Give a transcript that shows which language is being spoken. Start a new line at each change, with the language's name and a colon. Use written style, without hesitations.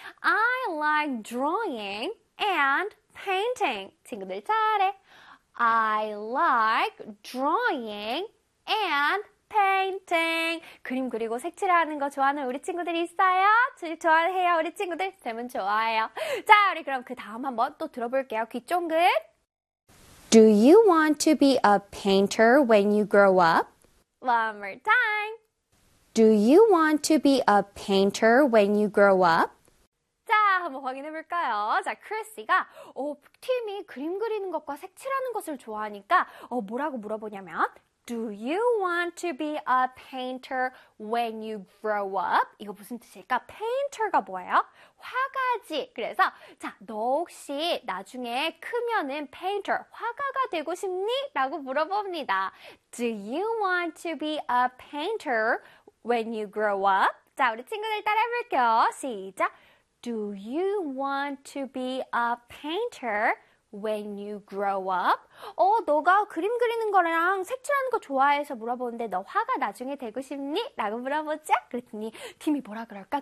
English: I like drawing and painting.
Korean: 친구들 잘해.
English: I like drawing and painting.
Korean: 그림 그리고 색칠하는 거 좋아하는 우리 친구들이 있어요? 좋아해요, 우리 친구들? 쌤은 좋아해요. 자, 우리 그럼 그 다음 한번 또 들어볼게요. 귀 쫑긋.
English: Do you want to be a painter when you grow up? One more time. Do you want to be a painter when you grow up?
Korean: 자, 한번 확인해 볼까요? 자, 크리스가 팀이 그림 그리는 것과 색칠하는 것을 좋아하니까 뭐라고 물어보냐면
English: Do you want to be a painter when you grow up?
Korean: 이거 무슨 뜻일까? Painter가 뭐예요? 화가지. 그래서 자, 너 혹시 나중에 크면은 painter, 화가가 되고 싶니? 라고 물어봅니다.
English: Do you want to be a painter when you grow up?
Korean: 자, 우리 친구들 따라해 볼게요. 시작!
English: Do you want to be a painter when you grow up?
Korean: 너가 그림 그리는 거랑 색칠하는 거 좋아해서 물어보는데 너 화가 나중에 되고 싶니? 라고 물어보지? 그랬더니 팀이 뭐라 그럴까?